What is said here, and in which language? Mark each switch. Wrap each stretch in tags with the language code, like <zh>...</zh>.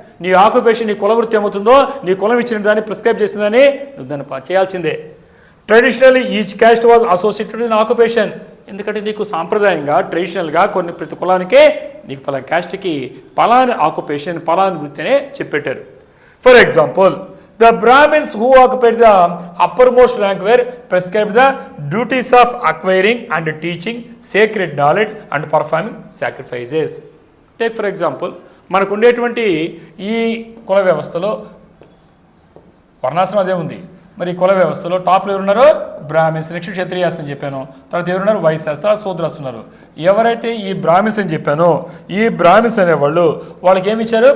<te>నీ ఆక్యుపేషన్, నీ కుల వృత్తి ఏమవుతుందో, నీ కులం ఇచ్చిన దాన్ని ప్రిస్క్రైబ్ చేసిన దాన్ని నువ్వు దాన్ని చేయాల్సిందే.</te> <en>Traditionally each caste was associated in occupation.</en> <te>ఎందుకంటే నీకు సాంప్రదాయంగా, ట్రెడిషనల్గా కొన్ని ప్రతి కులానికే నీకు పలానా క్యాస్ట్కి పలాని ఆక్యుపేషన్, పలాని వృత్తి అనే చెప్పెట్టారు.</te> <en>For example, the Brahmins who occupied the uppermost rank were prescribed the duties of acquiring and teaching sacred knowledge and performing sacrifices. Take for example,</en> <te>మనకు ఉండేటువంటి ఈ కుల వ్యవస్థలో వర్ణాశ్రమం అదే ఉంది. మరి ఈ కుల వ్యవస్థలో టాప్లో ఎవరున్నారో బ్రాహ్మిన్స్, నెక్స్ట్ క్షత్రియాస్ అని చెప్పాను. తర్వాత ఎవరున్నారు? వైశ్యాస్, తర్వాత శూద్రాస్ ఉన్నారు. ఎవరైతే ఈ బ్రాహ్మిన్స్ అని చెప్పానో, ఈ బ్రాహ్మిన్స్ అనేవాళ్ళు వాళ్ళకి ఏమి ఇచ్చారు?</te>